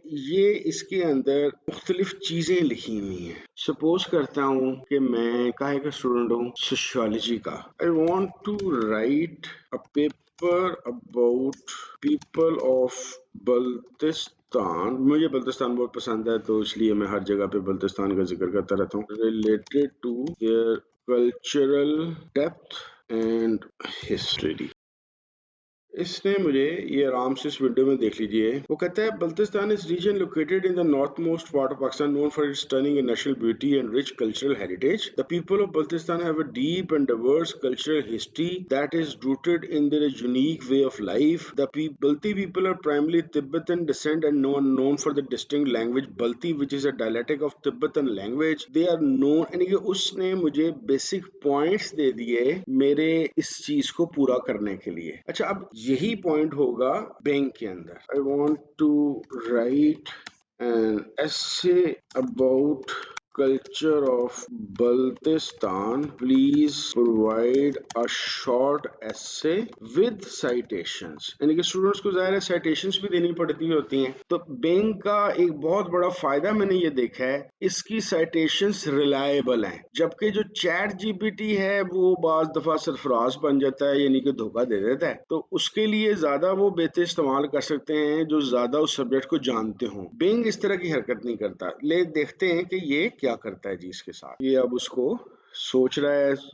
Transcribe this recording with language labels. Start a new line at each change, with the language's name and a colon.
Urdu: یہ اس کے اندر مختلف چیزیں لکھی ہوئی ہیں۔ سپوز کرتا ہوں کہ میں کاہے کا اسٹوڈنٹ ہوں، سوشیالوجی کا۔
English: I want to write a paper about people of
Urdu: Baltistan. مجھے بلتستان بہت پسند ہے تو اس لیے میں ہر جگہ پہ بلتستان کا ذکر کرتا رہتا ہوں۔
English: Related to their cultural depth and history۔
Urdu: اس نے مجھے یہ آرام سے اس ویڈیو میں دیکھ لیجئے، وہ کہتا ہے
English: Baltistan is region located in the northmost part of Pakistan known for its stunning and natural beauty and rich cultural heritage. The people of Baltistan have a deep and diverse cultural history that is rooted in their unique way of life. The Balti people are primarily Tibetan descent and known for the distinct language Balti which is a dialectic of Tibetan language. They are known
Urdu: یعنی کہ اس نے مجھے basic points دے دیے میرے اس چیز کو پورا کرنے کے لیے۔ اچھا اب یہی پوائنٹ ہوگا بینک کے اندر۔
English: I want to write an essay about culture of Baltistan. Please provide a short essay with citations.
Urdu: یعنی کہ اسٹوڈنٹس کو ظاہر ہے سائٹیشنز بھی دینی پڑتی ہوتی ہیں، تو بینک کا ایک بہت بڑا فائدہ میں نے یہ دیکھا ہے اس کی سائٹیشنز ریلائبل ہیں، جبکہ جو چیٹ جی پی ٹی ہے وہ بعض دفعہ سرفراز بن جاتا ہے، یعنی کہ دھوکہ دے دیتا ہے۔ تو اس کے لیے زیادہ وہ بہتر استعمال کر سکتے ہیں جو زیادہ اس سبجیکٹ کو جانتے ہوں۔ بینگ اس طرح کی حرکت نہیں کرتا۔ لے دیکھتے ہیں کہ یہ کیا کرتا ہے جی اس کے ساتھ۔ یہ اب اس کو سوچ رہا ہے